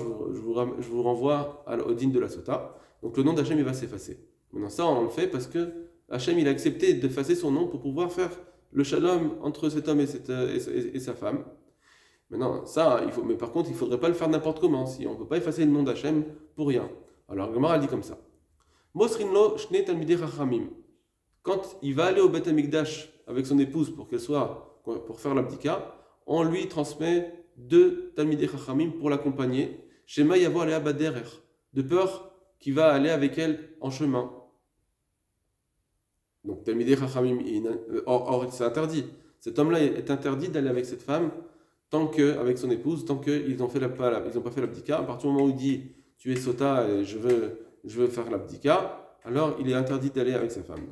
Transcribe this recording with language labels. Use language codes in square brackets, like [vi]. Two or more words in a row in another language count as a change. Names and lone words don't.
[fr] Je vous renvoie au din de la sota. Donc le nom d'Hachem il va s'effacer. Maintenant ça on le fait parce que Hachem il a accepté d'effacer son nom pour pouvoir faire le shalom entre cet homme et sa femme. Maintenant, ça, mais par contre, il ne faudrait pas le faire n'importe comment. Si on ne peut pas effacer le nom d'Hachem pour rien. Alors, Gemara elle dit comme ça. [he] מוסרין לו שני תלמידי חכמים. [fr] Quand il va aller au Beth Amikdash avec son épouse pour faire l'abdika, on lui transmet 2 [he] תלמידי חכמים [fr] pour l'accompagner. [he] שמא יבוא עליה בדרך, [fr] de peur qu'il va aller avec elle en chemin. Donc, [he] תלמידי חכמים, [fr] or, c'est interdit. Cet homme-là est interdit d'aller avec cette femme avec son épouse, tant qu'ils n'ont pas fait l'abdika. À partir du moment où il dit tu es sota et je veux faire l'abdika, alors il est interdit d'aller avec sa femme.